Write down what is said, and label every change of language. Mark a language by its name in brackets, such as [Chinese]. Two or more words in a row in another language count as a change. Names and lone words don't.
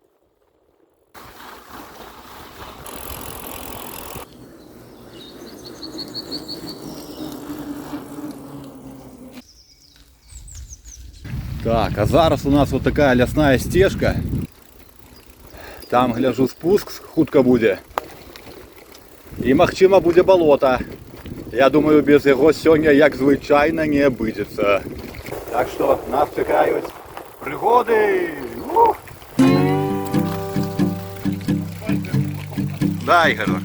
[Belarusian] Так, а зараз у нас вот така лясна стежка. Там, гляжу, спуск хутка буде. І, магчыма, буде болото. [Ukrainian] Я думаю, без його сьогодні, як звичайно, не обійдеться. Так що нас чекають пригоди. Ух! Да, Ігорок.